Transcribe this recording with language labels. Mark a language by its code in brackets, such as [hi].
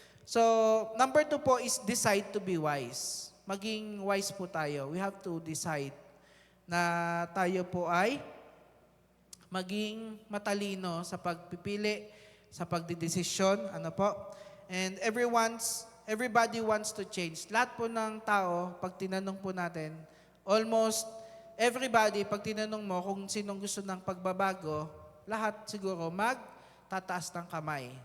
[en] So, number 2 po is decide to be wise. [tl] Maging wise po tayo. [en] We have to decide [tl] na tayo po ay maging matalino sa pagpipili, sa pagdidesisyon. Ano po? [en] And everybody wants to change. [tl] Lahat po ng tao, pag tinanong po natin, [en] almost everybody, [tl] pag tinanong mo kung sinong gusto ng pagbabago, lahat siguro magtataas ng kamay.